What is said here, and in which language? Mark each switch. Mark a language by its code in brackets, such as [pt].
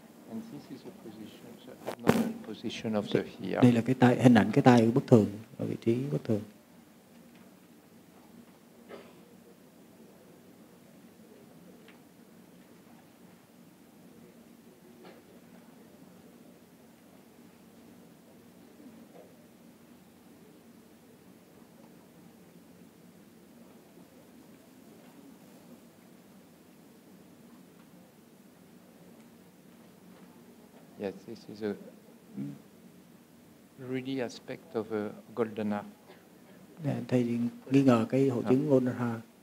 [en] And this is the position, the abnormal position of the ear. [vi] Đây là hình ảnh cái tai bất thường, ở vị trí bất thường. [en] Yes, this is a really aspect of a golden heart. [vi] Thầy nghi ngờ cái hội chứng golden heart.